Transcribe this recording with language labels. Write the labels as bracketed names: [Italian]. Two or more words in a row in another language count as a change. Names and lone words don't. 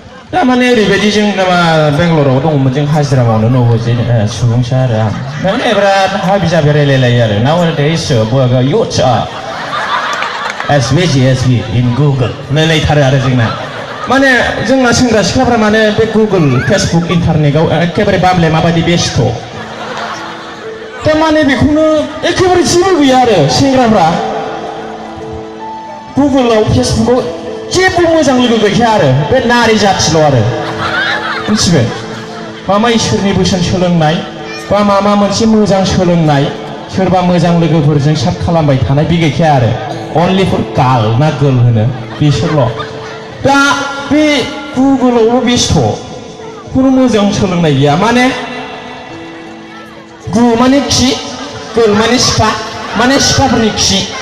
[Bodo] तारमाने ओरैबायदि जों बेंगलराव दङमोन जों हाजिरा मावनो न'बोजि सुबुंसा आरो माने बिराद हाबि जाबि रायलायलायो आरो [English] nowadays youths are as busy as we in Google [Bodo] रायलायथारो आरो जोंना माने जोंना सेंग्रा सिख्लाफ्रा माने बे गुगोल फेसबुक इन्टारनेटआव एखेबारे बामले माबायदि बेस्थ' तारमाने बेखौनो एखेबारे जेबो गैया आरो सेंग्राफ्रा गुगोलाव फेसबुकआव जेबो मोजां लोगो गैखाया आरो बे नारि जाथिल' आरो मिथिबाय मामा इसोरनि बोसोन सोलोंनाय बा मामा मोनसे मोजां सोलोंनाय सोरबा मोजां लोगोफोरजों साट खालामबाय थानाय बे गैखाया आरो [English] only for girl [Bodo] ना गर्ल होनो बिसोरल' दा बे गुगोलावल' बेस्थ' खुनु मोजां सोलोंनाय गैया माने गु माने खि गर्ल माने सिख्ला माने सिख्लाफोरनि खि